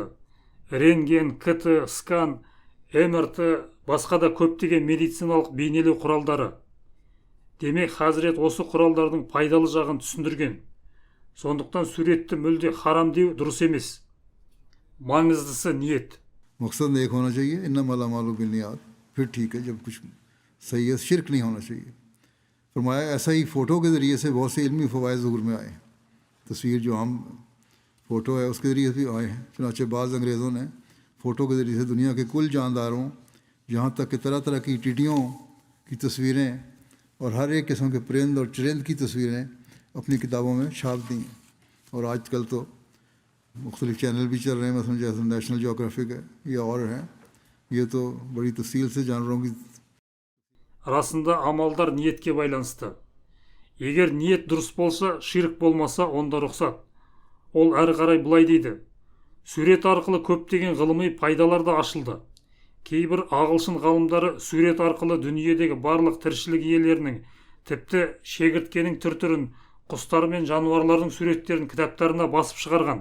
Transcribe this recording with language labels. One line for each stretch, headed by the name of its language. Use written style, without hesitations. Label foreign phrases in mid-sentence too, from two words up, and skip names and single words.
Kazakh: Рентген, КТ, скан, МРТ, басқа да көптеген медициналық бейнелеу құралдары. Демек, Хазірет осы құралдардың пайдалы жағын түсіндірген. Сондықтан суретті мүлде харам деу дұрыс емес. Маңыздысы ниет.
Urdu: مقصد ایک ہونا چاہیے,
Arabic: إنما الأعمال بالنيات,
Urdu: پھر ٹھیک ہے، جب کچھ صحیح ہے، شرک نہیں ہونا چاہیے. فرمایا ایسا ہی فوٹو کے ذریعے سے بہت سے علمی فوائد ظہور میں آئے. تصویر جو عام فوٹو ہے اس کے ذریعے بھی آئے ہیں. چنانچہ بعض انگریزوں نے فوٹو کے ذریعے سے دنیا کے کل جانداروں، یہاں تک کہ طرح طرح کی ٹڈیوں کی تصویریں اور ہر ایک قسم کے پرند اور چرند کی تصویریں اپنی کتابوں میں چھاپ دی. اور آج کل تو مختلف چینل بھی چل رہے ہیں، مثلاً جیسے نیشنل جیوگرافک ہے یا اور ہیں، یہ تو بڑی تفصیل سے جانوروں کی.
Kazakh: Расында амалдар ниетке байланысты. Егер ниет дұрыс болса, ширк болмаса, онда рұқсат. Ол әрі қарай былай дейді: сурет арқылы көптеген ғылыми пайдалар да ашылды. Кейбір ағылшын ғалымдары сурет арқылы дүниедегі барлық тіршілік иелерінің, тіпті шегірткенің түр-түрін, құстар мен жануарлардың суреттерін кітаптарына басып шығарған.